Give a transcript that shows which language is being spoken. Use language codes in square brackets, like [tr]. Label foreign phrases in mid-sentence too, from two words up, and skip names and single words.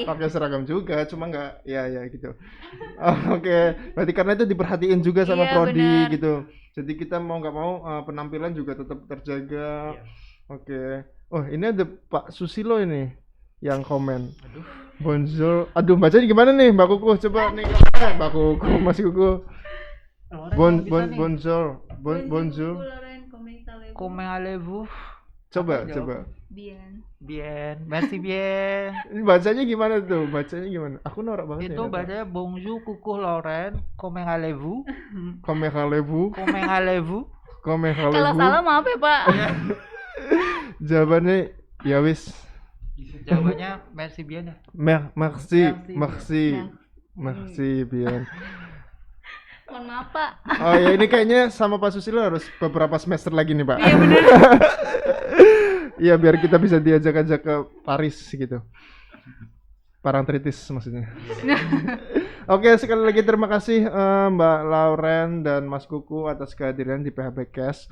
[id] pakai seragam juga, cuma nggak ya gitu. Oh, oke, berarti karena itu diperhatiin juga sama Iya, prodi benar. gitu. Jadi kita mau nggak mau penampilan juga tetap terjaga. Iya. Oke. Oh, ini ada Pak Susilo ini yang komen. Aduh. Bonjour. Aduh, bacanya gimana nih, Mbak Kuku? Coba nih, Mbak Kuku, Mas Kuku. [fr] Bonjour. Bonjour. Comment allez-vous? [id] Coba, Apa, coba. Bien. [fr] Bien, merci bien. [id] Ini bacanya gimana tuh? Bacanya gimana? Aku norak banget Itu ya. [fr] bacanya bonjour, coucou Lauren, comment allez-vous? Comment allez-vous? Comment allez-vous? Comment [id] Kalau [fr] allez-vous? [id] salah maaf ya, Pak. Jawabannya [jv] ya wis. [id] Jawabannya [fr] merci bien [id] ya. [fr] Merci, Merci. merci. Merci, bien. [id] Mohon maaf, Pak. Oh ya, ini kayaknya sama Pak Susilo harus beberapa semester lagi nih, Pak. Iya, bener. Iya, biar kita bisa diajak-ajak ke Paris gitu. Parangtritis maksudnya. Oke, sekali lagi terima kasih Mbak Lauren dan Mas Kuku atas kehadiran di PHB Cash.